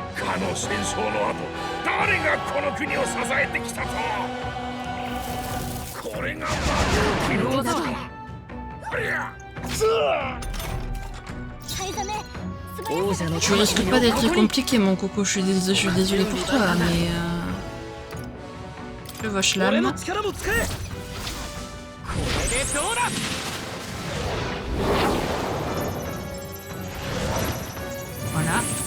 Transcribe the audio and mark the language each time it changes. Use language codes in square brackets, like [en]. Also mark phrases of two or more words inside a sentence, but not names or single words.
[ja] あの戦争の後誰がこの国を支えてきたと。これが魔の技だ。ありゃ [fr] Tu risques pas d'être très compliqué, mon coco. Je suis désolée pour toi, mais je vois Schlam. Voilà.